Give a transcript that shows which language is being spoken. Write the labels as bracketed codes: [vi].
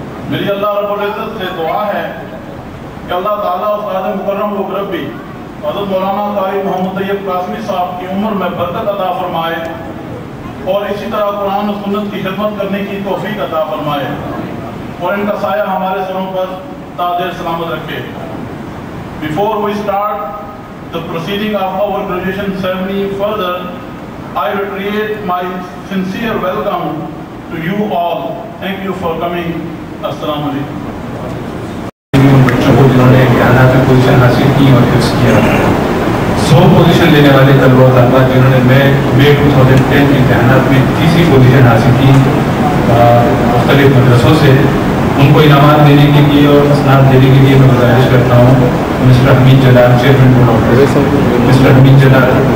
[ur] میری اللہ رب العزت سے دعا ہے کہ اللہ تعالیٰ استاد مکرم و مربی حضرت مولانا قاری محمد طیب قاسمی صاحب کی عمر میں برکت عطا فرمائے اور اسی طرح قرآن و سنت کی خدمت کرنے کی توفیق عطا فرمائے اور ان کا سایہ ہمارے سروں پر تاج سلامت رکھے. [en] Before we start the proceeding of our graduation ceremony further, I reiterate my sincere welcome to you all. Thank you for coming. Assalamu alaikum. [ur] بچوں کو جنہوں نے امتحانات میں پوزیشن حاصل کی اور حفظ کیا، 100 پوزیشن لینے والے طلبہ طالبہ جنہوں نے مئی 2010 امتحانات میں تیسری پوزیشن حاصل کی مختلف مدرسوں سے، ان کو انعامات دینے کے لیے اور اسناد دینے کے لیے میں گزارش کرتا ہوں mister Hamid Jalal, chairman board of mister Hamid Jalal.